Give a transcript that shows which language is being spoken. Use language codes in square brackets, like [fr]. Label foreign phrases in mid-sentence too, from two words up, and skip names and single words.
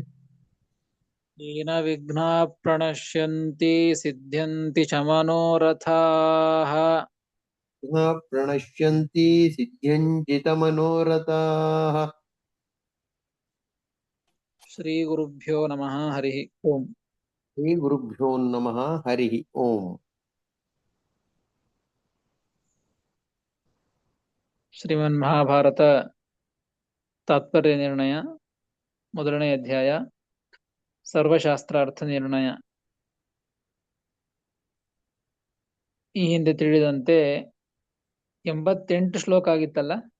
[sa] येन विघ्नाः प्रणश्यन्ति सिद्ध्यन्ति च मनोरथाः प्रणश्यन्ति सिद्ध्यञ्जितमनोरथाः। श्रीगुरुभ्यो नमः हरिः ओम्। श्रीगुरुभ्यो नमः हरिः ओम्। [kn] ಶ್ರೀಮನ್ಮಹಾಭಾರತ ತಾತ್ಪರ್ಯ ನಿರ್ಣಯ ಮೊದಲನೇ ಅಧ್ಯಾಯ ಸರ್ವಶಾಸ್ತ್ರಾರ್ಥ ನಿರ್ಣಯ. ಈ ಹಿಂದೆ ತಿಳಿದಂತೆ 88 ಶ್ಲೋಕ ಆಗಿತ್ತಲ್ಲ.